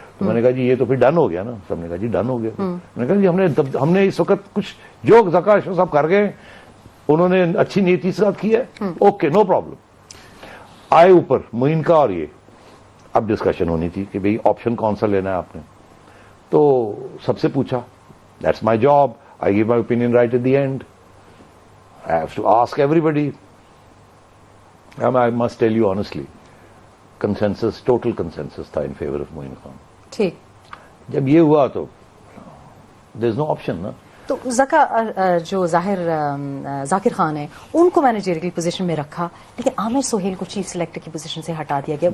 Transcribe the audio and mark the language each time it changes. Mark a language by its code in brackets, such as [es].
[ur] تو میں نے کہا جی یہ تو پھر ڈن ہو گیا نا. سب نے کہا جی ڈن ہو گیا. میں نے کہا جی ہم نے اس وقت کچھ جو ذکا اشرف صاحب کر گئے انہوں نے اچھی نیتی سے کیا ہے, [en] Okay no problem. [ur] آئے اوپر معین کا اور یہ اب ڈسکشن ہونی تھی کہ بھئی آپشن کون سا لینا ہے آپ نے. تو سب سے پوچھا, [en] That's my job, I give my opinion right at the end. I have to ask everybody. I must tell you honestly, total consensus tha in favor of Moin Khan. [ur] ٹھیک. جب یہ ہوا تو [en] there's no option [ur] نا. تو ذکا جو ذاکر خان ہے ان کو مینیجریل پوزیشن میں رکھا, لیکن عامر سہیل کو چیف سلیکٹر کی پوزیشن سے ہٹا دیا گیا.